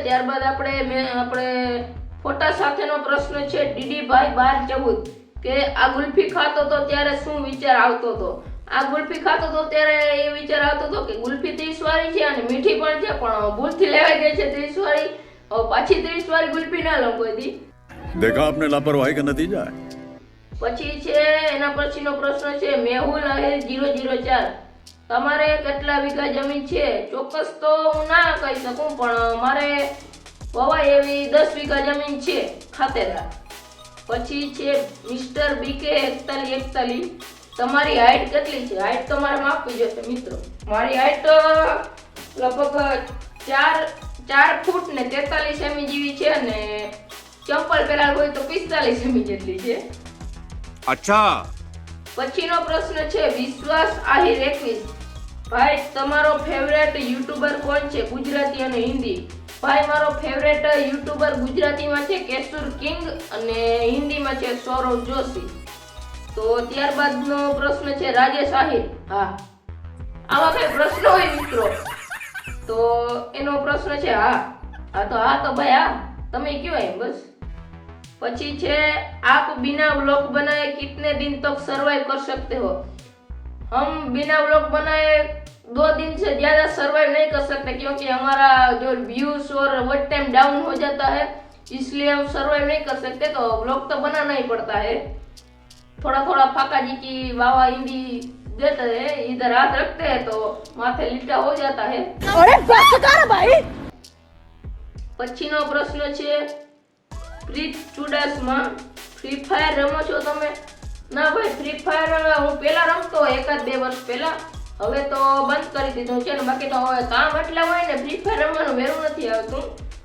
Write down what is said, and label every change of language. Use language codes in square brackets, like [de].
[gu] ત્યારબાદ આપણે ફોટા સાથેનો પ્રશ્ન છે ડીડીભાઈ 1214 કે આ ગુલ્ફી ખાતો તો ત્યારે શું વિચાર આવતો હતો? આ ગુલ્ફી ખાતો તો ત્યારે એ વિચાર આવતો હતો કે ગુલ્ફી 30 વાળી છે અને મીઠી પણ છે, પણ ભૂલથી લેવાઈ ગઈ છે 30 વાળી. હવે પાછી 30 વાળી ગુલ્ફી ના લઉં કોઈ દી. [hi] देखा आपने लापरवाही का नतीजा है. [gu] પછી છે એના પછીનો પ્રશ્ન છે મેહુલ આહિર 004 તમારે કેટલા વીઘા જમીન છે? ચોક્કસ તો હું ના કહી શકું, પણ મારે વવાય એવી 10 વીઘા જમીન છે ખાતેદાર. પછી છે મિસ્ટર બીકે 4141 તમારી હાઈટ કેટલી છે? હાઈટ તો મારે માપવી જોશે મિત્રો. મારી હાઈટ લગભગ 4 ફૂટ ને 43 સેમી જેવી છે અને ચંપલ પહેરેલ હોય તો 45 સેમી જેટલી છે. [hi] अच्छा. [gu] પછીનો પ્રશ્ન છે વિશ્વાસ આહિર 21 ભાઈ તમારો ફેવરેટ યુટ્યુબર કોણ છે? ગુજરાતી અને હિન્દી. ભાઈ મારો ફેવરેટ યુટ્યુબર ગુજરાતીમાં છે કેસુર કિંગ અને હિન્દીમાં છે સૌરવ જોશી. તો ત્યારબાદનો પ્રશ્ન છે રાજેશ આહિર. હા, આવા કઈ પ્રશ્ન હોય મિત્રો તો એનો પ્રશ્ન છે હા તો ભાઈ હા તમે કયો એમ બસ. પછી છે [hi] आप बिना व्लॉग बनाए कितने दिन तक सरवाइव कर सकते हो? हम बिना व्लॉग बनाए 2 दिन से ज्यादा सरवाइव नहीं कर सकते क्योंकि हमारा जो व्यूज और वॉच टाइम डाउन हो जाता है, इसलिए हम सरवाइव नहीं कर सकते. तो व्लॉग तो बनाना ही पड़ता है. थोड़ा थोड़ा फाका जी की वावा हिंदी देते हैं, इधर हाथ रखते हैं तो माथे लिट्टा हो जाता है. अरे बस कर भाई. [gu] પછીનો પ્રશ્ન છે પ્રીત ચુડાસમા ફ્રી ફાયર રમો છો તમે? ના ભાઈ, ફ્રી ફાયર હું પહેલા રમતો 1-2 વર્ષ પહેલા, હવે તો બંધ કરી દીધું છે ને. બાકી તો હવે કામ એટલા હોય ને ફ્રી ફાયર રમવાનું વેરું નથી આવતું.